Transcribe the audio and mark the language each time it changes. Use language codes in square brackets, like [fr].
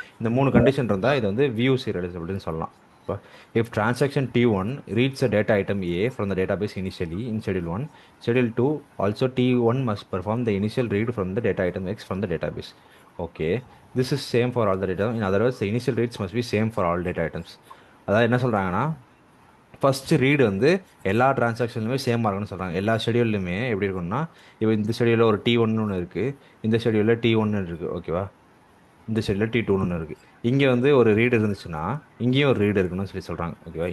[ta] இந்த மூணு கண்டிஷன் இருந்தால் இது வந்து வியூ சீரியலைசபிள்னு சொல்லலாம். [en] If transaction T1 reads a data item A from the database initially in schedule 1, schedule 2 also T1 must perform the initial read from the data item X from the database. Okay, this is same for all the data. In other words, the initial reads must be same for all data items. [ta] அதாவது என்ன சொல்கிறாங்கன்னா, first read வந்து எல்லா டிரான்சாக்ஷன்லையுமே சேமாக இருக்குன்னு சொல்கிறாங்க. எல்லா ஷெடியூல்லையுமே எப்படி இருக்கும்னா, இப்போ இந்த ஷெடியூலில் ஒரு T1 ஒன்று இருக்குது, இந்த ஷெடியூலில் T1 இருக்குது. ஓகேவா? இந்த ஷெடியூலில் T2 ஒன்று இருக்குது. இங்கே வந்து ஒரு ரீடு இருந்துச்சுன்னா இங்கேயும் ஒரு ரீடு இருக்கணும்னு சொல்லி சொல்கிறாங்க. ஓகேவா?